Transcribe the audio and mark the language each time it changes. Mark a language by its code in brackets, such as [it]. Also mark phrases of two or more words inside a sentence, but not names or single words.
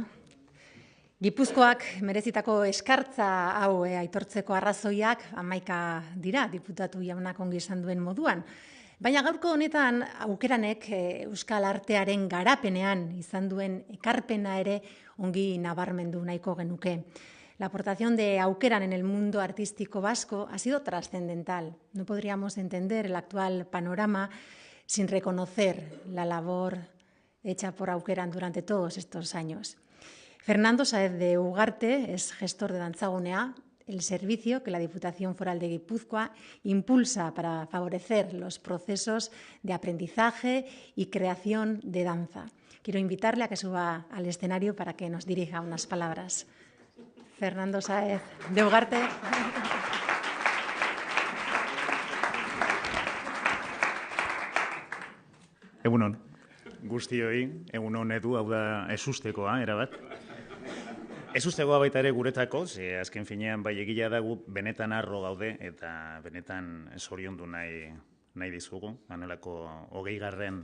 [eu] Gipuzkoak merezitako eskartza hau aitortzeko arrazoiak 11 dira, diputatu jaunak ongi esan duen moduan. Baina gaurko honetan Aukeranek euskal artearen garapenean izan duen ekarpena ere ongi nabarmendu nahiko genuke. [es] La aportación de Aukeran en el mundo artístico vasco ha sido trascendental. No podríamos entender el actual panorama sin reconocer la labor hecha por Aukeran durante todos estos años. Fernando Sáez de Ugarte es gestor de Dantzagunea, el servicio que la Diputación Foral de Guipúzcoa impulsa para favorecer los procesos de aprendizaje y creación de danza. Quiero invitarle a que suba al escenario para que nos dirija unas palabras. Fernando Sáez de Ugarte. [eu] Egunon. Guztioi, egunon Edu, hau da ezustekoa, erabat. Ezustekoa baita ere guretako, ze azken finean bai egia dagu benetan harro gaude eta benetan zoriondu nahi dizugu, anelako 20.